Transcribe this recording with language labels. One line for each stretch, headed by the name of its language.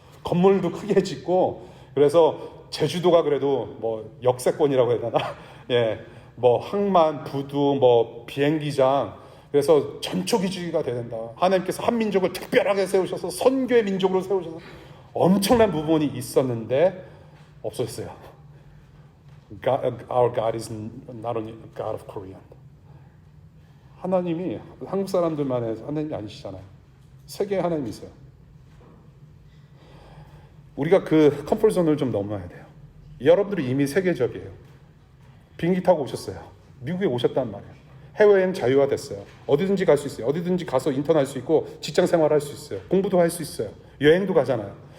Korean: 건물도 크게 짓고, 그래서 제주도가 그래도 뭐 역세권이라고 해야 되나? 예, 뭐 항만, 부두, 뭐 비행기장, 그래서 전초기지가 돼야 된다. 하나님께서 한 민족을 특별하게 세우셔서 선교의 민족으로 세우셔서 엄청난 무브먼이 있었는데 없었어요.
English: Our God is not only God of Korea.
Korean: 하나님이 한국 사람들만의 하나님이 아니시잖아요. 세계의 하나님이세요. 우리가 그 컴포트존을 좀 넘어야 돼요. 여러분들이 이미 세계적이에요. 비행기 타고 오셨어요. 미국에 오셨단 말이에요. 해외여행 자유화됐어요. 어디든지 갈 수 있어요. 어디든지 가서 인턴할 수 있고 직장 생활할 수 있어요. 공부도 할 수 있어요. 여행도 가잖아요.